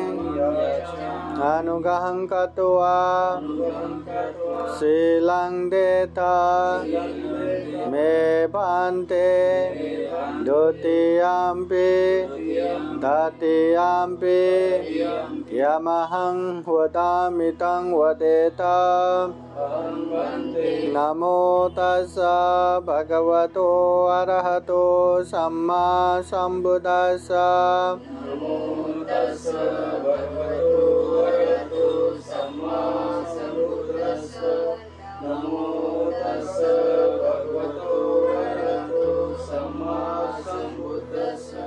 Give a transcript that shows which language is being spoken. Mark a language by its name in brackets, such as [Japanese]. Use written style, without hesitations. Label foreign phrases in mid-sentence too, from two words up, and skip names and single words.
[Pali] अनुग्रहं कृत्वा शीलं देता मे भन्ते द्वितीयाम्पि तृतीयाम्पि यमहं वदामि तं वदेत। नमो तस्सा भगवतो अरहतो सम्मा संबुद्दस्सा। नमो तस्सा भगवतो अरहतो सम्मा संबुद्दस्सा। नमो तस्सा भगवतो अरहतो सम्मा संबुद्दस्सा।